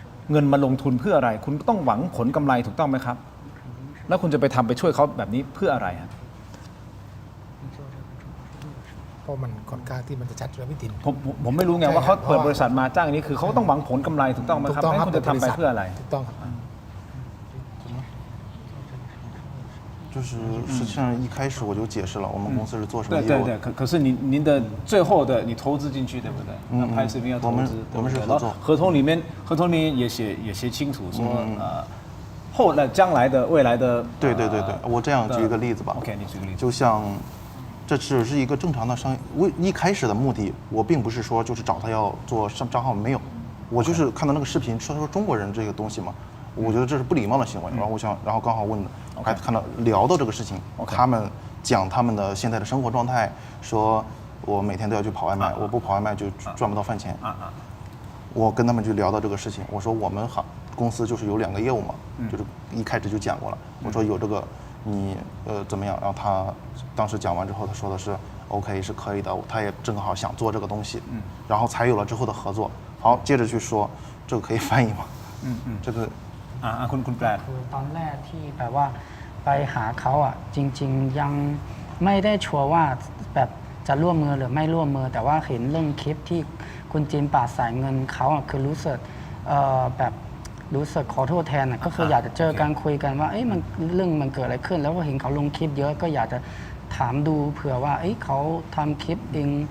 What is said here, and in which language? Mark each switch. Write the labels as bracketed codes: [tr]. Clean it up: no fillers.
[th] เงินมาลงทุนเพื่ออะไร คุณต้องหวังผลกำไรถูกต้องไหมครับ แล้วคุณจะไปทำไปช่วยเขาแบบนี้เพื่ออะไรฮะ เพราะมันค่อนข้างที่มันจะชัดเลยพี่ติน ผมไม่รู้ไงว่าเขาเปิดบริษัทมาจ้างนี้คือเขาก็ต้องหวังผลกำไรถูกต้องไหมครับแล้วคุณจะทำไปเพื่ออะไร ถูกต้องครับ [zh] 就是实际上一开始我就解释了我们公司是做什么业务的。对对对，可是您的最后的你投资进去对不对？那拍视频要投资，我们是合作。合同里面也写清楚说后来将来的未来的。对对对对，我这样举一个例子吧。 OK， 你举个例子。就像这只是一个正常的商业，一开始的目的我并不是说就是找他要做账号，没有，我就是看到那个视频说中国人这个东西嘛。我觉得这是不礼貌的行为，然后然后刚好问的，还看到聊到这个事情，他们讲他们的现在的生活状态，说我每天都要去跑外卖，我不跑外卖就赚不到饭钱。我跟他们就聊到这个事情，我说我们公司就是有2个业务嘛，就是一开始就讲过了，我说有这个你怎么样，然后他当时讲完之后，他说的是 OK 是可以的，他也正好想做这个东西，然后才有了之后的合作。好，接着去说这个可以翻译吗？这个。 [th] คุณแปล คือตอนแรกที่แบบว่าไปหาเขาอ่ะจริงๆยังไม่ได้ชัวร์ว่าแบบจะร่วมมือหรือไม่ร่วมมือแต่ว่าเห็นเรื่องคลิปที่คุณจินปาดสายเงินเขาอ่ะคือรู้สึกแบบรู้สึกขอโทษแทนอ่ะก็คืออยากจะเจอกันคุยกันว่ามันเรื่องมันเกิดอะไรขึ้นแล้วก็เห็นเขาลงคลิปเยอะก็อยากจะถามดูเผื่อว่าเขาทำคลิปเอง